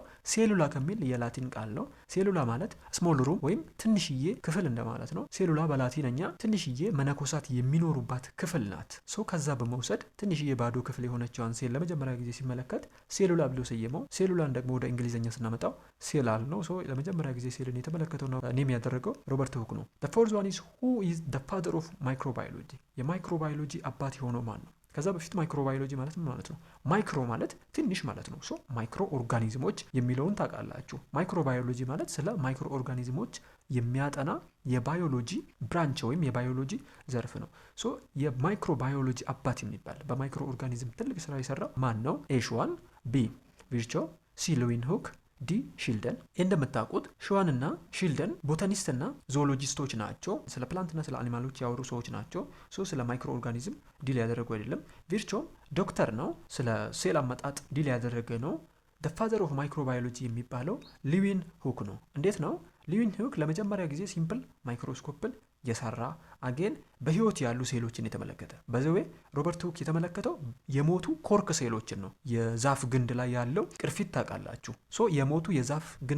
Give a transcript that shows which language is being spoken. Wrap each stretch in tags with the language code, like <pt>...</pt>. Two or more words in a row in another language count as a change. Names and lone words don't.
<am>ሴሉላ ከሚል የላቲን ቃል ነው። ሴሉላ ማለት</am> <en>small room</en> <am>ወይም ትንሽዬ ክፍል እንደማለት ነው። ሴሉላ በላቲንኛ ትንሽዬ መነኮሳት የሚኖሩባት ክፍል ናት። ሶ ከዛ በመውሰድ ትንሽዬ ባዶ ክፍል የሆነችዋን ሴል ለመጀመሪያ ጊዜ ሲመለከት ሴሉላ ብሎ ሰየመው። ሴሉላን ደግሞ ወደ እንግሊዝኛ ስናመጣው ሴላል ነው። ሶ ለመጀመሪያ ጊዜ ሴልን የተመለከተው ነው ኔም ያደረገው ሮበርት ሁክ ነው።</am> <en>the fourth one is who is the father of microbiology?</en> <am>የማይክሮባዮሎጂ አባት የሆነው ማን ነው? ከዛ በፊት ማይክሮባዮሎጂ ማለት ምን ማለት ነው? ማይክሮ ማለት ትንሽ ማለት ነው። ሶ ማይክሮ ኦርጋኒዝሞች የሚለውን ታውቃላችሁ። ማይክሮባዮሎጂ ማለት ስለ ማይክሮ ኦርጋኒዝሞች የሚያጠና የባዮሎጂ ብራንች ወይም የባዮሎጂ ዘርፍ ነው። ሶ የማይክሮባዮሎጂ አባት የሚባል በማይክሮ ኦርጋኒዝም ትልቅ ስራ የሰራው ማን ነው? ኤ ሽዋን፣ ቢ ቪርቾ፣ ሲ ሊዩንሁክ፣ ዲ ሺልደን። እንደምታውቁት ሽዋን እና ሺልደን ቦታኒስት እና ዞኦሎጂስቶች ናቸው። ስለ ፕላንትና ስለ አኒማሎች ያወሩ ሰዎች ናቸው። ሶ ስለ ማይክሮ ኦርጋኒዝም ዲል ያደረጉ አይደለም። ቪርቾም ዶክተር ነው። ስለ ሴል አመጣጥ ዲል ያደረገ ነው።</am> <en>the father of microbiology</en> <am>የሚባለው ሊዩንሁክ ነው። እንዴት ነው? ሊዩንሁክ ለመጀመሪያ ጊዜ ሲምፕል ማይክሮስኮፕን የሰራ አጌን በህይወት ያሉ ሴሎችን የተመለከተ። በዘዌ ሮበርት ሁክ የተመለከተው የሞቱ ኮርክ ሴሎችን ነው። የዛፍ ግንድ ላይ ያለው ቅርፊት ታውቃላችሁ። ሶ የሞቱ የዛፍ ግንድ</am>